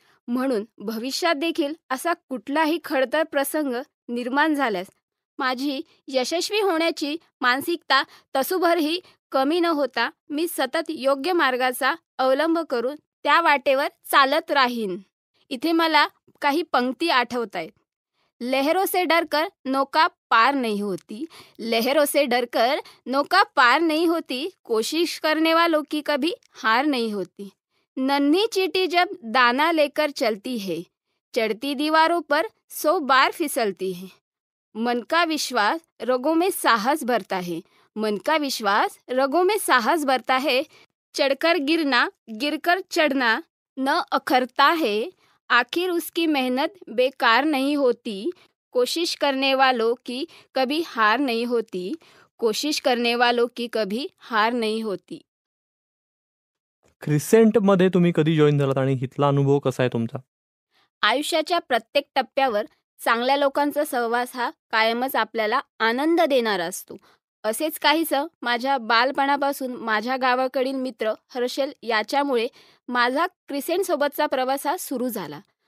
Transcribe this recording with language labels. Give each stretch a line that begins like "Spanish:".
Marathi: म्हणून भविष्यात देखील असा कुठलाही खडतर प्रसंग निर्माण झाल्यास माझी यशस्वी होण्याची मानसिकता तसूभरही कमी न होता मी सतत योग्य मार्गाचा अवलंब करून त्या वाटेवर चालत राहीन. इथे मला काही पंक्ती आठवत आहेत.
Hindi: लहरों से डरकर नौका पार नहीं होती, लहरों से डरकर नौका पार नहीं होती, कोशिश करने वालों की कभी हार नहीं होती. नन्ही चींटी जब दाना लेकर चलती है, चढ़ती दीवारों पर 100 बार फिसलती है. मन का विश्वास रगों में साहस भरता है, मन का विश्वास रगों में साहस भरता है. चढ़कर गिरना, गिरकर चढ़ना न अखरता है, आखिर उसकी मेहनत बेकार नहीं होती. कोशिश करने वालों की कभी हार नहीं होती, कोशिश करने वालों की कभी हार नहीं होती.
Marathi: क्रिसेंटमध्ये तुम्ही कधी जॉईन झालात आणि इथला अनुभव कसा आहे तुमचा? आयुष्याच्या प्रत्येक टप्प्यावर चांगल्या लोकांचा सहवास हा कायमच आपल्याला आनंद देणारा असतो. असेच काहीसं माझ्या बालपणापासून माझ्या गावाकडील मित्र हर्षल याच्यामुळे माझा क्रिसेंटसोबतचा प्रवास हा सुरू झाला.